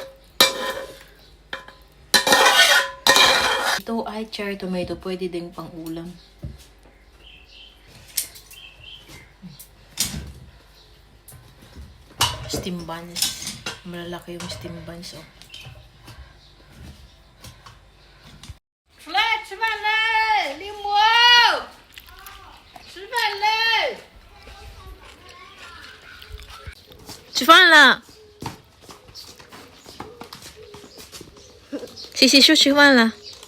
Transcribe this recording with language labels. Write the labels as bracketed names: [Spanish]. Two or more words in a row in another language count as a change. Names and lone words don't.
[Filipino] Ito ay cherry tomato. Pwede ding pang ulam. [English] Steam buns. [Filipino] Malalaki yung [English] steam buns, [Filipino] oh. [Chinese] 出来吃饭嘞，林木，吃饭嘞。吃饭了。洗洗漱吃饭了。